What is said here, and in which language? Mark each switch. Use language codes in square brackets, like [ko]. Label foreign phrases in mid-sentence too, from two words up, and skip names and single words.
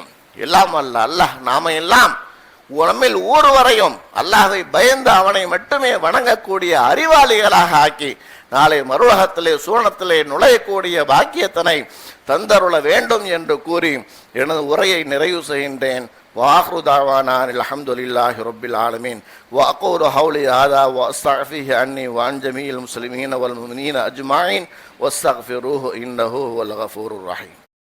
[ta] எல்லாம் அல்ல அல்லாஹ் நாம எல்லாம் நம்மில் ஒருவரையும் அல்லாஹ்வை பயந்து அவனை மட்டுமே வணங்கக்கூடிய அறிவாளிகளாக ஆக்கி நாளை மறுஉலகத்திலே சூனத்திலே நுழையக்கூடிய பாக்கியத்தினை தந்தருள வேண்டும் என்று கூறி எனது உரையை நிறைவு செய்கின்றேன். [ar] وآخر دعوانا الحمد لله رب العالمين وأقول قولي هذا وأستغفره عني وعن جميع المسلمين والمؤمنين أجمعين واستغفروه إنه هو الغفور الرحيم.